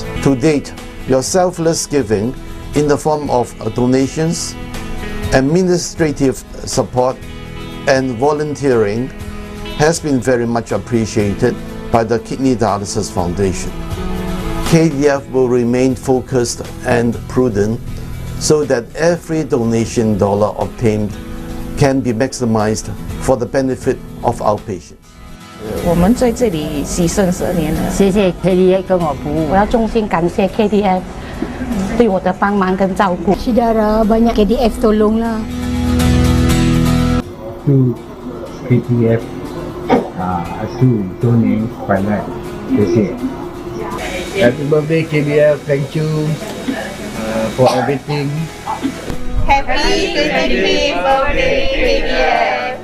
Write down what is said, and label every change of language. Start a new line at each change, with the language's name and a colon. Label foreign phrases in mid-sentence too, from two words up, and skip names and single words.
English: To date, your selfless giving in the form of donations, administrative support, and volunteering has been very much appreciated by the Kidney Dialysis Foundation. KDF will remain focused and prudent so that every donation dollar obtained can be maximized for the benefit of our patients.
Chinese: 我们在这里牺牲12年了。谢谢 KDF 跟我服务，我要衷心感谢 KDF 对我的帮忙跟照顾。
Malay: Saudara banyak KDF tolong lah.
English: To KDF, Asu, Tony, Pilot, Happy birthday KDF, thank you for everything. Happy 25th birthday KDF.